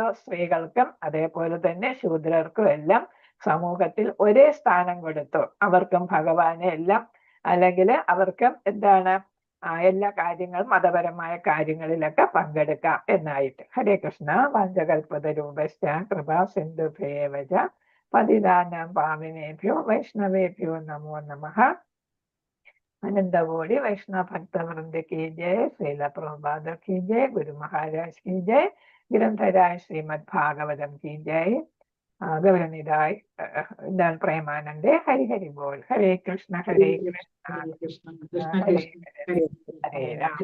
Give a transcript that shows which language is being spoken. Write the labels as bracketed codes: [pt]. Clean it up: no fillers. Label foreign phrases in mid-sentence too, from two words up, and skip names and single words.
[ml] സ്ത്രീകൾക്കും അതേപോലെ തന്നെ ശൂദ്രർക്കും എല്ലാം സമൂഹത്തിൽ ഒരേ സ്ഥാനം കൊടുത്തു. അവർക്കും ഭഗവാനെ എല്ലാം അല്ലെങ്കിൽ അവർക്കും എല്ലാ കാര്യങ്ങളും മതപരമായ കാര്യങ്ങളിലൊക്കെ പങ്കെടുക്കാം എന്നായിട്ട്. [sa] ഹരേ കൃഷ്ണ. വാഞ്ചകൽപതരൂപശ്ച കൃപാ സിന്ധുഭേവച പതിതാനാം പാവനേഭ്യോ വൈഷ്ണവേഭ്യോ നമോ നമഃ. [hi] अनंतकोटि वैष्णव भक्त वृंद की जय. श्रील प्रभुपाद की जय. गुरु महाराज की जय. ग्रंथराज श्रीमद् भागवतम की जय. [bn] गौरनिधाय प्रेमानंदे. हरि हरि बोल. [sa] हरे कृष्ण हरे कृष्ण हरे राम